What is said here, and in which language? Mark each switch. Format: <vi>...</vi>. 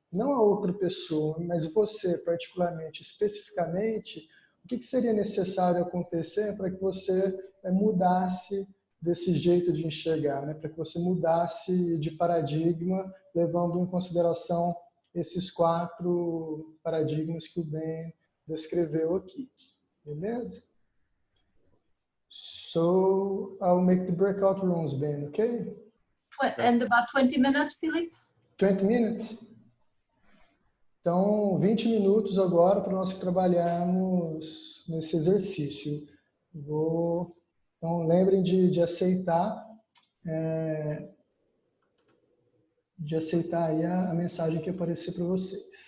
<pt>Não a outra pessoa, mas você particularmente, especificamente, o que seria necessário acontecer para que você mudasse desse jeito de enxergar, né? Para que você mudasse de paradigma, levando em consideração esses 4 paradigmas que o Ben descreveu aqui. Beleza?</pt> <en>So, I'll make the breakout rooms, Ben, okay? And about 20 minutes, Philippe? 20 minutes?</en> <pt>Então, 20 minutos agora para nós trabalharmos nesse exercício. Então, lembrem de aceitar aí a mensagem que aparecer para vocês.</pt>